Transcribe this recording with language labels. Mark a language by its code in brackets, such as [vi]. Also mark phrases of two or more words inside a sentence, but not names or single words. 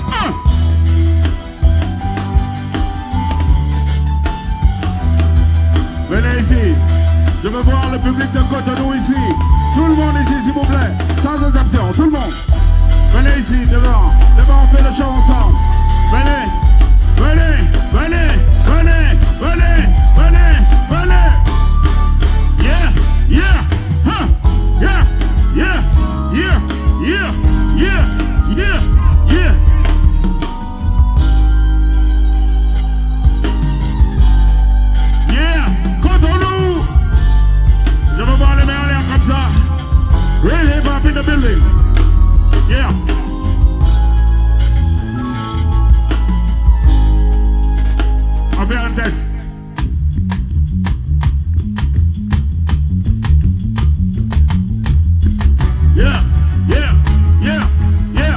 [fr] Venez ici. Je veux voir le public de Cotonou ici. Tout le monde ici, s'il vous plaît. Sans exception, tout le monde. Venez ici, devant. Devant, on fait le show ensemble. Venez, venez, venez, venez, venez, venez, venez. Yeah, yeah, huh, yeah, yeah, yeah, yeah, yeah, yeah, yeah. Yeah, Cotonou. Je veux voir les mains en l'air comme ça. [en] Real hip hop in the building. Yeah. [fr] On va faire un test. Yeah, yeah, yeah, yeah.